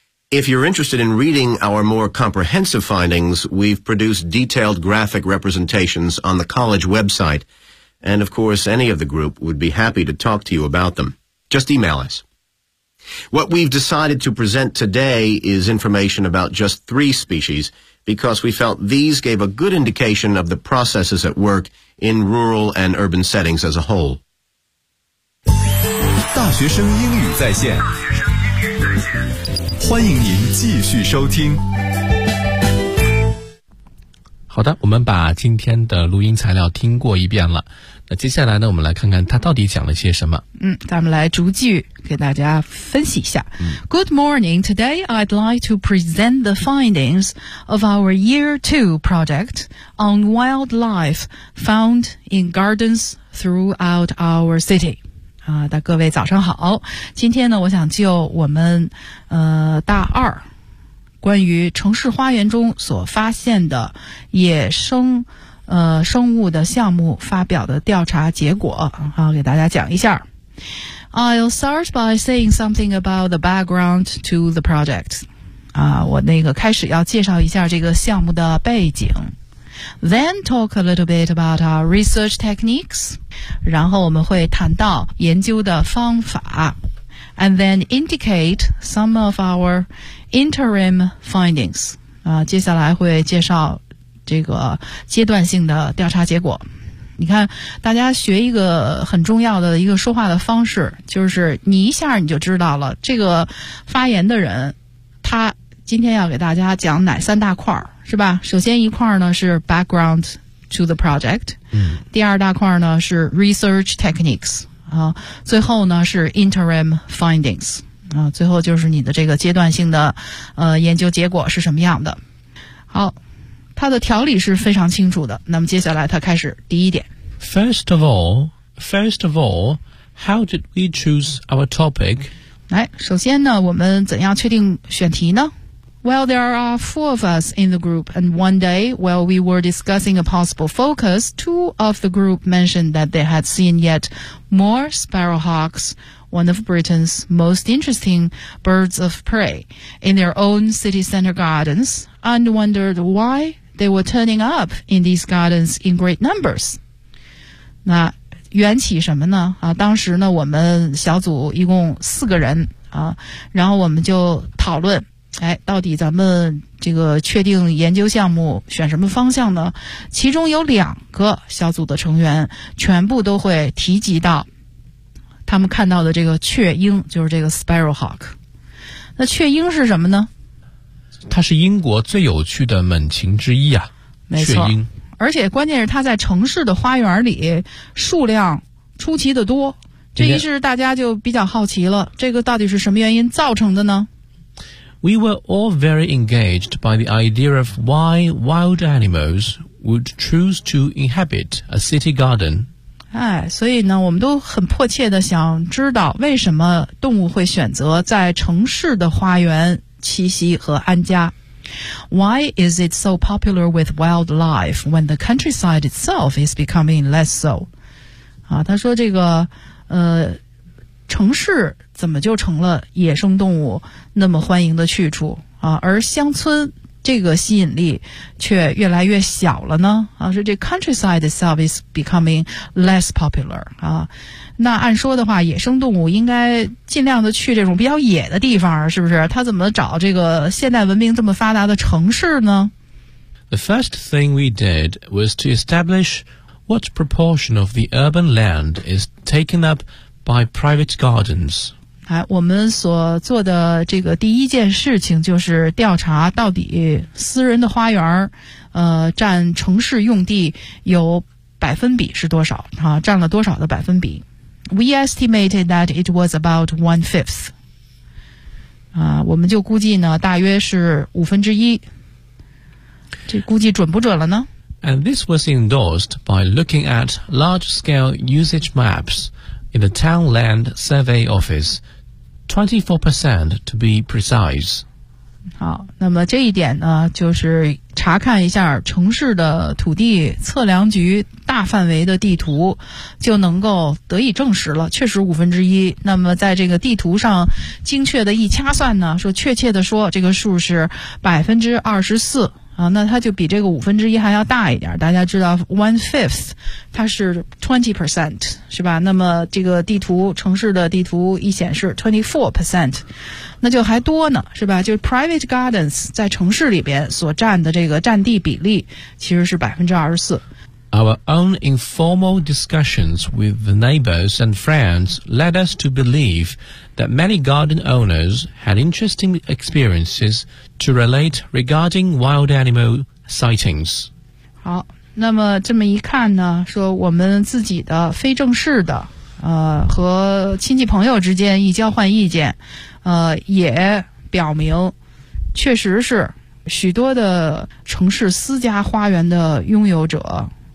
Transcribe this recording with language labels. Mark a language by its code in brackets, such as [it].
[en] If you're interested in reading our more comprehensive findings, we've produced detailed graphic representations on the college website,And, of course, any of the group would be happy to talk to you about them. Just email us. What we've decided to present today is information about just three species, because we felt these gave a good indication of the processes at work in rural and urban settings as a whole. [zh] 大学生英语在线，欢迎您继续收听。好的，我们把今天的录音材料听过一遍了。那接下来呢，我们来看看他到底讲了些什么。嗯，咱们来逐句给大家分析一下。 [en] Good morning. Today, I'd like to present the findings of our Year 2 project on wildlife found in gardens throughout our city. [zh] 啊，大各位早上好。今天呢，我想就我们大二关于城市花园中所发现的野生生物的项目发表的调查结果，好，给大家讲一下。 [en] I'll start by saying something about the background to the project. [zh] 啊，我那个开始要介绍一下这个项目的背景。 [en] Then talk a little bit about our research techniques. [zh] 然后我们会谈到研究的方法。 [en] And then indicate some of our interim findings. [zh] 啊，接下来会介绍这个阶段性的调查结果。你看，大家学一个很重要的一个说话的方式，就是你一下你就知道了这个发言的人他今天要给大家讲哪三大块，是吧？首先一块呢是 [en] background to the project、 [zh] 第二大块呢是 [en] research techniques、 [zh] 最后呢是 [en] interim findings、 [zh] 最后就是你的这个阶段性的研究结果是什么样的。好，它的条理是非常清楚的。那么接下来它开始第一点。 [en] First of all, how did we choose our topic? [zh] 来，首先呢，我们怎样确定选题呢？ [en] Well, there are four of us in the group, and one day, while we were discussing a possible focus, two of the group mentioned that they had seen yet more sparrowhawks, one of Britain's most interesting birds of prey, in their own city center gardens, and wondered why they were turning up in these gardens in great numbers. [zh] 那缘起什么呢？啊，当时呢，我们小组一共四个人啊，然后我们就讨论，哎，到底咱们这个确定研究项目选什么方向呢？其中有两个小组的成员全部都会提及到他们看到的这个雀鹰，就是这个 sparrowhawk。那雀鹰是什么呢？它是英国最有趣的猛禽之一啊，没错，雀鹰。而且关键是它在城市的花园里数量出奇的多，这于是大家就比较好奇了，这个到底是什么原因造成的呢？ [en] We were all very engaged by the idea of why wild animals would choose to inhabit a city garden. [zh] 哎，所以呢，我们都很迫切地想知道为什么动物会选择在城市的花园栖息和安家。 [en] Why is it so popular with wildlife when the countryside itself is becoming less so? [zh] 啊，他说这个，城市怎么就成了野生动物那么欢迎的去处啊？而乡村这个吸引力却越来越小了呢？啊，说这 [en] countryside itself is becoming less popular 啊。 [zh] 那按说的话，野生动物应该尽量的去这种比较野的地方，是不是？他怎么找这个现代文明这么发达的城市呢 [en] ？The first thing we did was to establish what proportion of the urban land is taken up. By private gardens. [zh] 哎，我们所做的这个第一件事情就是调查到底私人的花园，占城市用地有百分比是多少？啊，占了多少的百分比 [en] ？We estimated that it was about 1/5. [zh] 啊，我们就估计呢，大约是五分之一。这估计准不准了呢 [en] ？And this was endorsed by looking at large-scale usage maps. In the town land survey office, 24% to be precise. [zh] 好，那么这一点呢，就是查看一下城市的土地测量局大范围的地图，就能够得以证实了，确实五分之一。那么在这个地图上精确的一掐算呢，说确切的说，这个数是24%。啊，那它就比这个五分之一还要大一点。大家知道 1/5 它是 20%， 是吧？那么这个地图，城市的地图一显示 24%， 那就还多呢，是吧？就是 [en] private gardens [zh] 在城市里边所占的这个占地比例其实是24%。 [en] Our own informal discussions with the neighbors and friends led us to believe that many garden owners had interesting experiences to relate regarding wild animal sightings. [zh] 好，那么这么一看呢，说我们自己的非正式的，和亲戚朋友之间一交换意见，也表明，确实是许多的城市私家花园的拥有者。